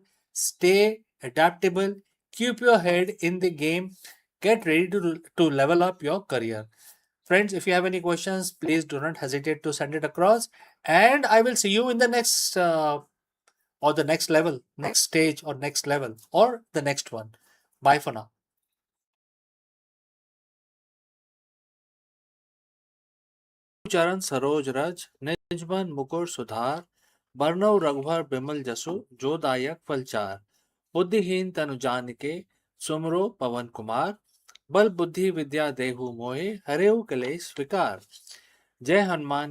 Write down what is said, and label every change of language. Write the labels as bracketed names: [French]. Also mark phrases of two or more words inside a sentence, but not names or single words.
[English] Stay adaptable, keep your head in the game, get ready to level up your career. Friends, if you have any questions, please do not hesitate to send it across. And I will see you in the next or the next level, next stage, or next level, or the next one. Bye for now. [Awadhi] चरण सरोज रज निजमन मुकुर सुधार बरनव रघुवर बिमल जसु जो दायक फलचार बुद्धिहीन तनु जानिके सुमरो पवन कुमार बल बुद्धि विद्या देहु मोहे हरेउ कलेश विकार जय हनुमान